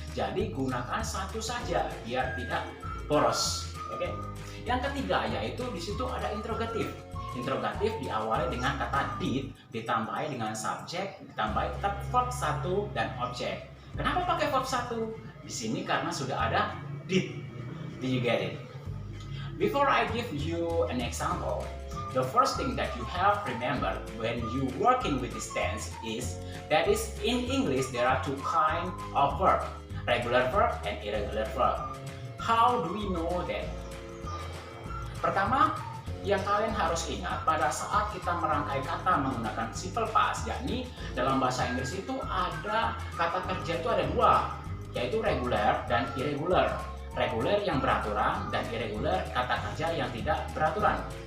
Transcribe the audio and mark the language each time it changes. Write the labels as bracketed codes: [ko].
[id] Jadi gunakan satu saja biar tidak boros. Oke. Yang ketiga yaitu di situ ada interrogatif. Interrogatif diawali dengan kata did, ditambahi dengan subjek, ditambahi tetap verb 1 dan objek. Kenapa pakai verb 1? Di sini karena sudah ada did. [en] Did you get it? Before I give you an example, the first thing that you have remember when you working with this tense is that is in English there are two kind of verb, regular verb and irregular verb. How do we know that? [id] Pertama, yang kalian harus ingat pada saat kita merangkai kata menggunakan simple past, yakni dalam bahasa Inggris itu ada kata kerja itu ada dua, yaitu regular dan irregular. Reguler yang beraturan dan irregular kata kerja yang tidak beraturan.